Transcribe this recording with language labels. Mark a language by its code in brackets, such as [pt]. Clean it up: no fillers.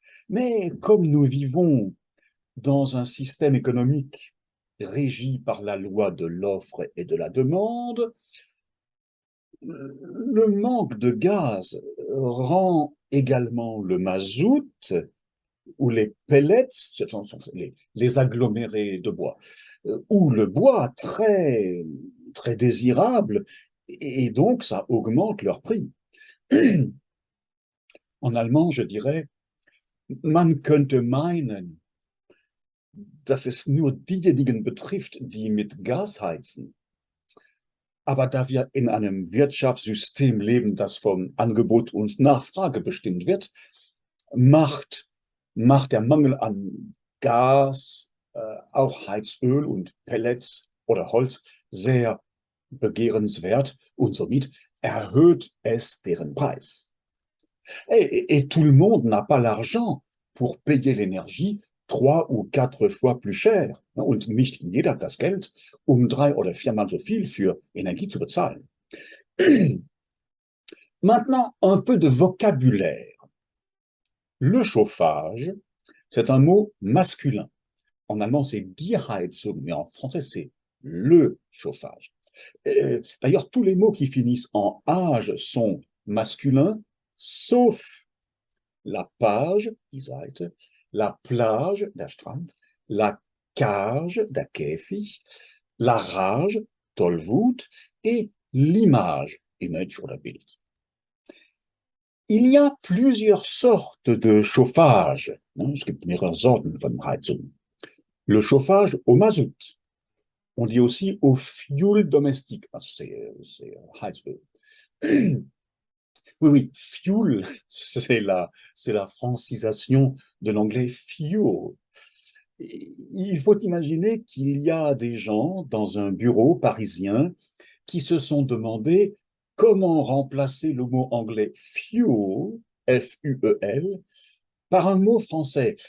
[fr] Mais comme nous vivons dans un système économique régi par la loi de l'offre et de la demande, le manque de gaz rend également le mazout ou les pellets, ce sont les agglomérés de bois, ou le bois très, très désirable, et donc ça augmente leur prix. En allemand, je dirais, [de] man könnte meinen, dass es nur diejenigen betrifft, die mit Gas heizen. Aber da wir in einem Wirtschaftssystem leben, das von Angebot und Nachfrage bestimmt wird, macht der Mangel an Gas, auch Heizöl und Pellets oder Holz sehr begehrenswert und somit erhöht es deren Preis. [fr] Et tout le monde n'a pas l'argent pour payer l'énergie 3 ou 4 fois plus cher. [de] Und nicht jeder hat das Geld, um 3 oder 4 Mal so viel für Energie zu bezahlen. [fr] Maintenant, un peu de vocabulaire. Le chauffage, c'est un mot masculin. En allemand, c'est die Heizung, mais en français, c'est le chauffage. D'ailleurs, tous les mots qui finissent en age sont masculins, sauf la page, die Seite, la plage, der Strand, la cage, der Käfig, la rage, Tollwut, et l'image, image oder Bild. Il y a plusieurs sortes de chauffage. [de] Es gibt mehrere Sorten von Heizung. [fr] Le chauffage au mazout. On dit aussi au fioul domestique. C'est Heizöl. Oui, oui, fuel, c'est la francisation de l'anglais fuel. Il faut imaginer qu'il y a des gens dans un bureau parisien qui se sont demandé comment remplacer le mot anglais fuel, F-U-E-L, par un mot français.